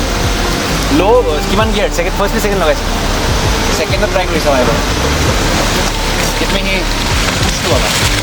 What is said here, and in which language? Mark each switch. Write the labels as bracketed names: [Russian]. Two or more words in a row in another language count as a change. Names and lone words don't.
[Assamese] Low কিমান গিয়াৰ? [English] Second first [Assamese] নে second লগাইছে? [English] Second try [Assamese] কৰিছা মই এবাৰ। [English] Get me here. পুষ্টো বাবা।